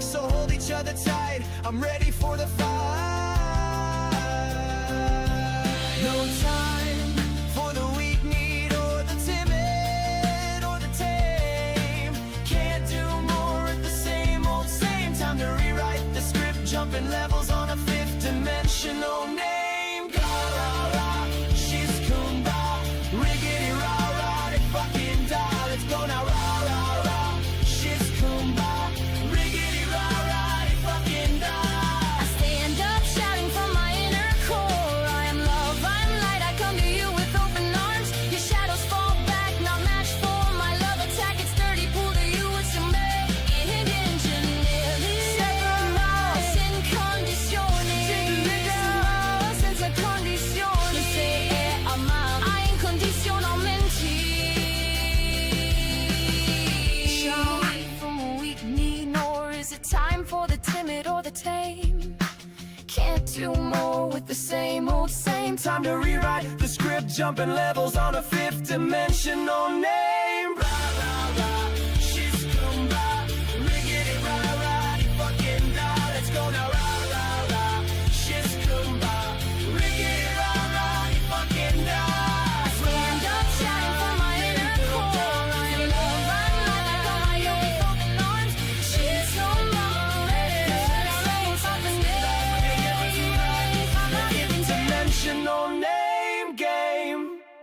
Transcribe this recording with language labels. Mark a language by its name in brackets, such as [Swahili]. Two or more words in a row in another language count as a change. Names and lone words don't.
[English] So hold each other tight, I'm ready for the fight. No time for the weak need or the timid or the tame. Can't do more at the same old same. Time to rewrite the script, jumping levels on a fifth dimensional name. Ga-ra-ra, she's Kumba, riggedy rah-rah, they fucking die. Let's go now, rah-rah-rah, she's Kumba, riggedy rah-rah, they fucking die. I stand up shouting from my inner core. I am love, I'm light, I come to you with open arms. Your shadows fall back, not match for my love attack. It's sturdy, pull to you with some [Italian] sin condizione. Senza condizioni. Se è amato incondizionalmente. [English] Shine from a weak need, nor is it time for the timid or the tame. Can't do more with the same old same. Time to rewrite the script, jumping levels on a fifth dimensional name. Rah, rah, rah, she's Kumba, riggedy rah, rah, they fucking die. Let's go now, rah, rah, rah, she's Kumba, riggedy rah, rah, they fucking die. Stand up shouting from my inner core. I am love, I'm light, I come to you with open arms. She's so Dimensional name game.